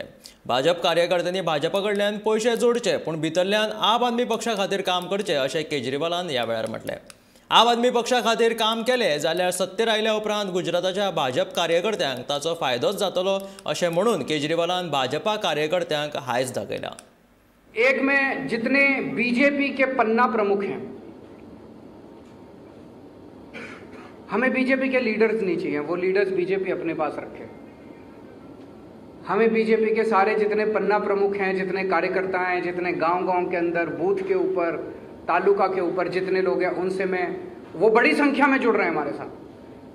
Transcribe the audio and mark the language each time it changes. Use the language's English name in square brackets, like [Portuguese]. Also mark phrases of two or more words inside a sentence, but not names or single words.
[Konkani] भाजप कार्यकर्त्यांनी भाजपा कडल्यान पयशे जोडचे पूण भितरल्यान आम आदमी पक्षा खातीर काम करचें अशें केजरीवालान ह्या वेळार म्हटलें। आम आदमी पक्षा खातीर काम केलें जाल्यार सत्तेर आयल्या उपरांत गुजराताच्या भाजप कार्यकर्त्यांक ताचो फायदोच जातलो अशें म्हणून केजरीवालान भाजपा कार्यकर्त्यांक हायस दाखयला। [Hindi] एक में जितने बीजेपी के पन्ना प्रमुख हैं, हमें बीजेपी के लीडर्स नहीं चाहिए, वो लीडर्स बीजेपी अपने पास रखे। हमें बीजेपी के सारे जितने पन्ना प्रमुख हैं, जितने कार्यकर्ता हैं, जितने गांव-गांव के अंदर, बूथ के ऊपर, तालुका के ऊपर जितने लोग हैं, उनसे वो बड़ी संख्या में जुड़ रहे हैं हमारे साथ।